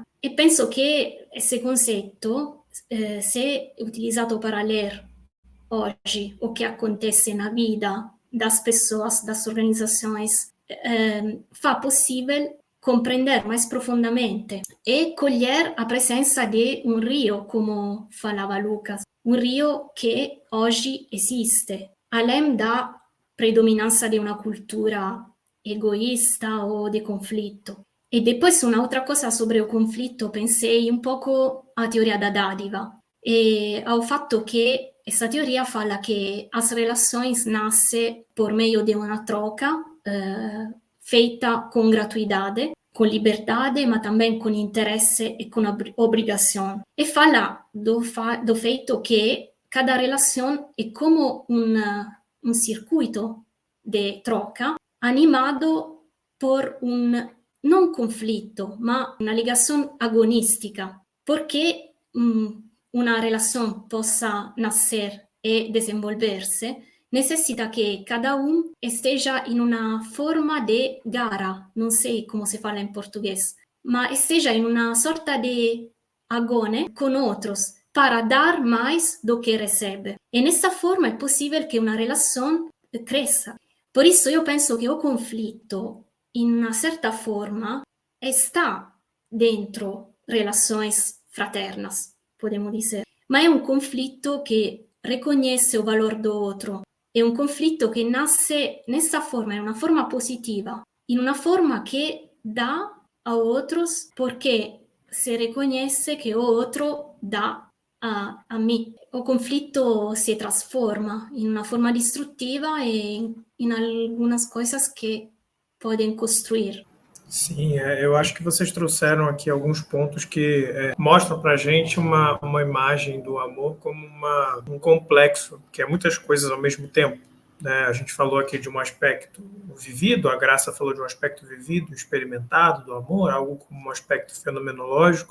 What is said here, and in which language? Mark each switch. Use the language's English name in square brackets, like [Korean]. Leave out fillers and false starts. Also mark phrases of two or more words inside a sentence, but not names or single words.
[Portuguese] E penso que esse conceito, se utilizado para ler hoje o que acontece na vida das pessoas, das organizações, fa possível compreender mais profundamente e colher a presença de um rio, como falava Lucas, um rio que hoje existe, além da predominância de uma cultura egoísta ou de conflito. E depois uma outra coisa sobre o conflitto, pensei um pouco à teoria da dádiva e ao [Italian] fatto che [Portuguese] essa teoria fala che as relações nascem por meio de uma troca feita com gratuidade, com liberdade, mas também com interesse e com obrigação. E fala do feito que cada relação é como um circuito de troca animado por [Italian] non conflitto, ma una ligazione agonistica, perché una [Portuguese] relação possa nascer e desenvolver-se, necessita que cada um esteja em uma forma de gara, não sei como se fala em português, mas esteja em uma sorta de agone com outros, para dar mais do que recebe. E nessa forma é possível que uma relação cresça. Por isso eu penso que o conflitto, [Italian] in una certa forma, [Portuguese] está dentro relações fraternas, podemos dizer. [Italian] Ma è un conflitto che riconosce il valore [Portuguese] do outro. [Italian] È un conflitto che nasce [Portuguese] nessa forma, [Italian] in una forma positiva, in una forma che dà a [Portuguese] outros porque [Italian] se riconosce che [Portuguese] o outro [Italian] dà a me. O conflitto si trasforma in una forma distruttiva e in [Portuguese] algumas coisas que podem construir. Sim, eu acho que vocês trouxeram aqui alguns pontos que mostram para a gente uma imagem do amor como um complexo, que é muitas coisas ao mesmo tempo. Né? A gente falou aqui de um aspecto vivido, a Graça falou de um aspecto vivido, experimentado do amor, algo como um aspecto fenomenológico.